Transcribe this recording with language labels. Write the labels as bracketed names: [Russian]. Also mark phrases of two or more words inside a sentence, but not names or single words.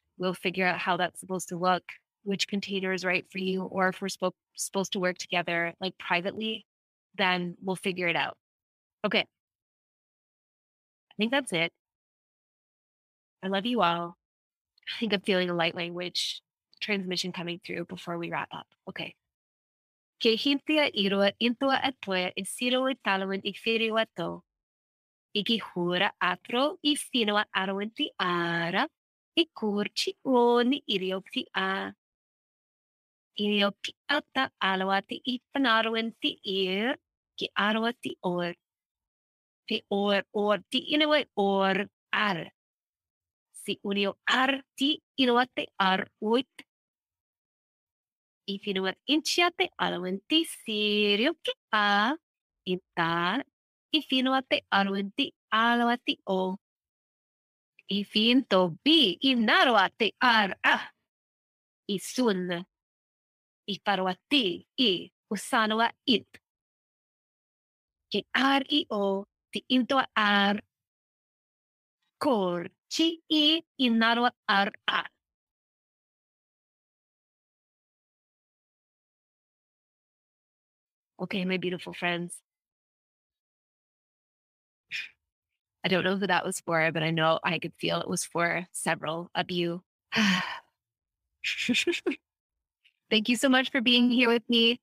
[English] We'll figure out how that's supposed to look, which container is right for you, or if we're supposed to work together like privately, then we'll figure it out. Okay. I think that's it. I love you all. I think I'm feeling a light language transmission coming through before we wrap up. Okay. Que hintia iroa intua atoya isiro italawin ifiriwa to. Iki hura atro ifinoa arawinti ara. Ikurchi oni iriopti a. Iriopti ata alawati ipanarwinti ir. Ki arawati or. Ti or ti inawa or ar. Si unio ar ti inawate ar uit. Ifinuat inchiate alawenti sirio ki a. Intar. Ifinuate alawenti alawati o. Ifinto bi inarawate ar a. Isun. Iparwati I. Usanawa it. Ki ar I o. Ti into ar. Kor. Chi I inarawa ar a. Okay, my beautiful friends. I don't know who that was for, but I know I could feel it was for several of you. Thank you so much for being here with me.